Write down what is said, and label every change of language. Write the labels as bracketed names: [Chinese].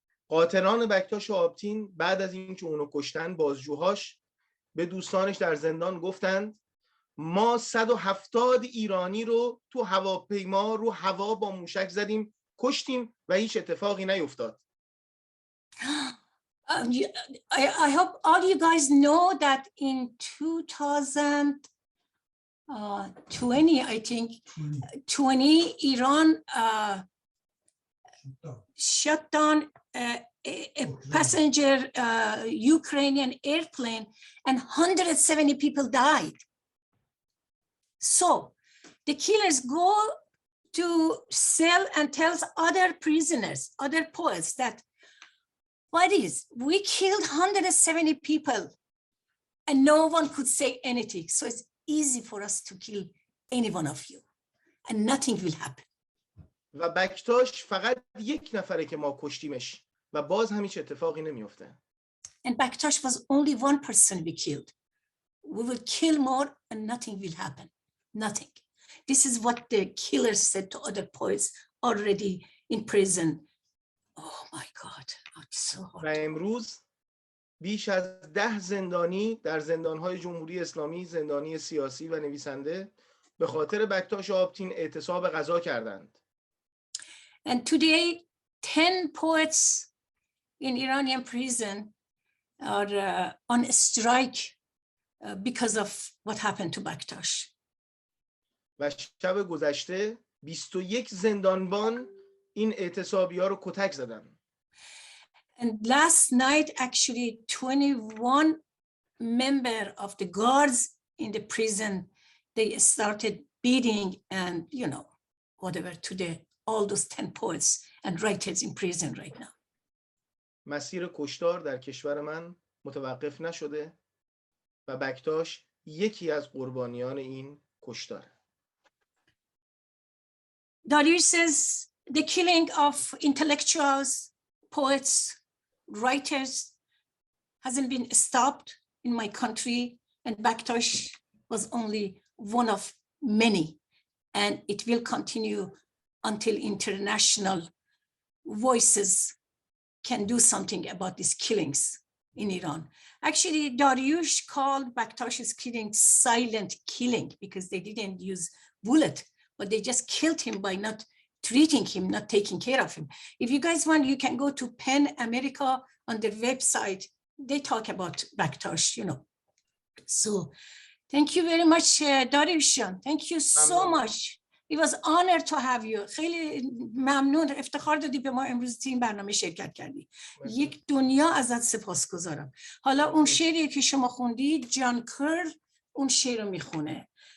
[Persian] قاتلان بکتاش آبتین بعد از اینکه اونو کشتن بازجوهاش به دوستانش در زندان گفتند ما 170 ایرانی رو تو هواپیما رو هوا با موشک زدیم کشتیم و هیچ اتفاقی نیفتاد. [English] I hope all you guys know that in 2020, I think, 20, Iran shut down a passenger Ukrainian airplane and 170 people died. So the killers go to cell and tells other prisoners, other poets that what is, we killed 170 people and no one could say anything. So it's easy for us to kill any one of you and nothing will happen. [Persian] و بکتاش فقط یک نفره که ما کشتیمش و باز هم هیچ اتفاقی نمیفته. [English] And BAKTASH was only one person we killed. We will kill more and nothing will happen. Nothing. This is what the killers said to other poets already in prison. Oh my God, it's so hard. [Persian] و امروز بیش از 10 زندانی در زندانهای جمهوری اسلامی، زندانی سیاسی و نویسنده به خاطر بکتاش آبتین اعتصاب غذا کردند. [English] And today 10 poets in Iranian prison are on strike because of what happened to BAKTASH. [Persian] و شب گذشته 21 زندانبان این اعتصابی‌ها رو کتک زدن. [English] And last night, actually, 21 members of the guards in the prison, they started beating and, you know, whatever to all those 10 poets and writers in prison right now. [Persian] مسیر کشتار در کشور من متوقف نشده و بکتاش یکی از قربانیان این کشتاره. [English] Dariush says the killing of intellectuals, poets, writers hasn't been stopped in my country, and BAKTASH was only one of many, and it will continue until international voices can do something about these killings in Iran. Actually, Dariush called BAKTASH's killing silent killing because they didn't use bullet, but they just killed him by not treating him, not taking care of him. If you guys want, you can go to PEN America on their website. They talk about BAKTASH, you know. So thank you very much, Dariush. Thank you so much. It was honor to have you. [Persian] خیلی ممنون، افتخار دادی به ما امروز تیم برنامه شرکت کردی. یک دنیا ازت سپاسگزارم. حالا اون شعری که شما خوندی، جان کرل اون شعر رو میخونه.